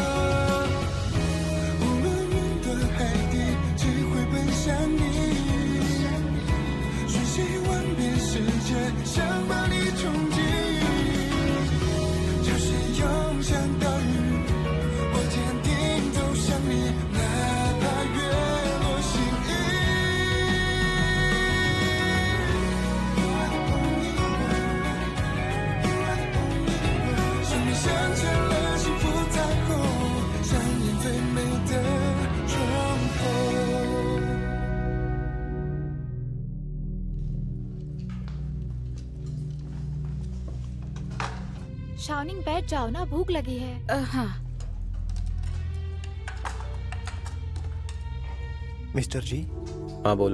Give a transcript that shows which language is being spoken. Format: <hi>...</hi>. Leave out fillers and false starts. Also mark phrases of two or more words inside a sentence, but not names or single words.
<zh>无论云端海底，只会奔向你，瞬息万变世界，想把你冲击，就是涌向岛屿，我坚定走向你，哪怕月落心意。生命镶嵌了幸福彩虹，上演最美的重逢。</zh> <hi>शावनिंग बैठ जाओ ना, भूख लगी है। हाँ। मिस्टर जी, हाँ बोलो।</hi>